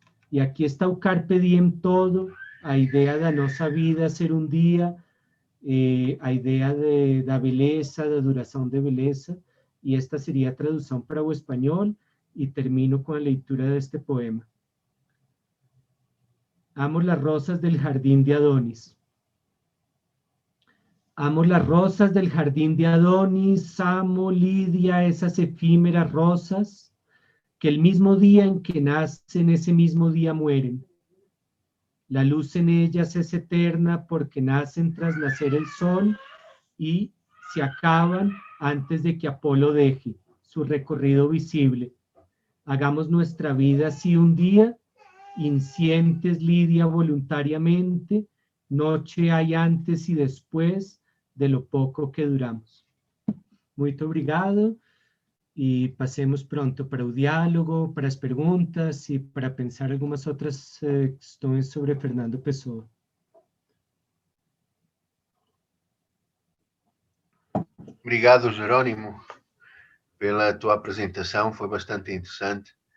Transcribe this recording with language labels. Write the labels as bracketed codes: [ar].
[pt] E aqui está o carpe diem todo, a ideia da nossa vida ser um dia, a ideia da beleza, da duração de beleza, e esta seria a tradução para o espanhol, e termino com a leitura deste poema. [es] Amo las rosas del jardín de Adonis. Amo las rosas del jardín de Adonis, amo, Lidia, esas efímeras rosas que el mismo día en que nacen, ese mismo día mueren. La luz en ellas es eterna porque nacen tras nacer el sol y se acaban antes de que Apolo deje su recorrido visible. Hagamos nuestra vida así un día, inscientes, Lidia, voluntariamente, noche hay antes y después de lo pouco que duramos. [pt] Muito obrigado e passemos pronto para o diálogo, para as perguntas e para pensar algumas outras questões sobre Fernando Pessoa. Obrigado, Jerônimo, pela tua apresentação, foi bastante interessante.